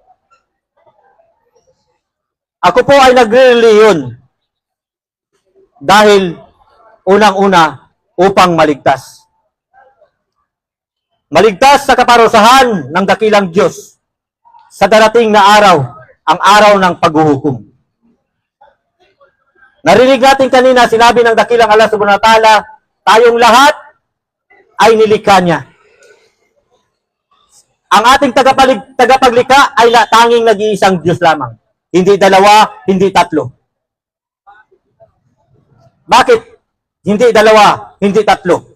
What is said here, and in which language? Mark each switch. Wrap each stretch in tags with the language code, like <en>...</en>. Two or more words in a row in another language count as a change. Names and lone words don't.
<tl>Ako po ay nagre-reliyon dahil unang-una upang maligtas. Maligtas sa kaparusahan ng dakilang Diyos sa darating na araw, ang araw ng paghuhukom. Narinig natin kanina, sinabi ng dakilang Allah</tl> <ar>سبحانه وتعالى,</ar> <tl>tayong lahat ay nilikha niya. Ang ating tagapaglikha ay tanging nag-iisang Diyos lamang. Hindi dalawa, hindi tatlo. Bakit hindi dalawa, hindi tatlo?</tl>